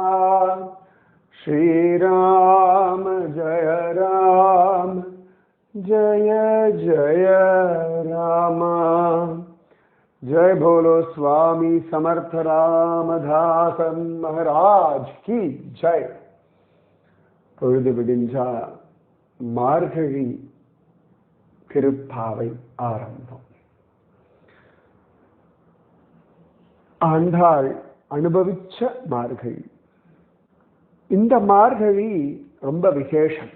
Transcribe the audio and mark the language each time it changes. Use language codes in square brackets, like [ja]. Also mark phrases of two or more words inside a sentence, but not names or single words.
[hi] श्री राम जय जय राम। जय भोलो स्वामी समर्थ रामदास महाराज की जय। [ta] பொழுது விடிஞ்சா மார்கழி திருப்பாவை ஆரம்பம். ஆண்டாள் அனுபவிச்ச மார்கழி. இந்த மார்கழி ரொம்ப விசேஷம்.